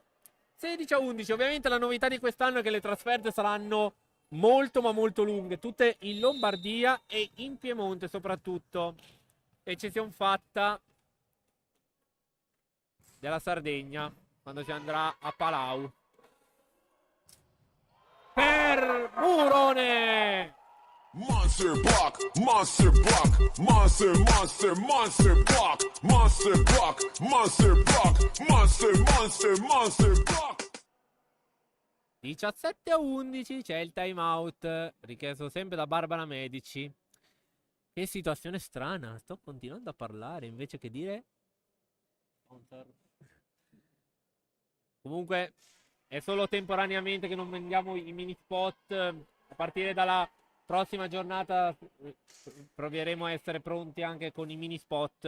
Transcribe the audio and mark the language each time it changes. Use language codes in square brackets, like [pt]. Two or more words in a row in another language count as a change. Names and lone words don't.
[it] 16-11, ovviamente la novità di quest'anno è che le trasferte saranno molto ma molto lunghe, tutte in Lombardia e in Piemonte soprattutto. Eccezione fatta della Sardegna, quando si andrà a Palau. Per Murone! [en] Monster block, monster block, monster, monster, monster block, monster block, monster block, monster, monster, monster block. [it] 17-11, c'è il [en] time out [it] richiesto sempre da Barbara Medici. Che situazione strana, sto continuando a parlare invece che dire. Comunque è solo temporaneamente che non vendiamo i mini spot. A partire dalla prossima giornata proveremo a essere pronti anche con i mini spot.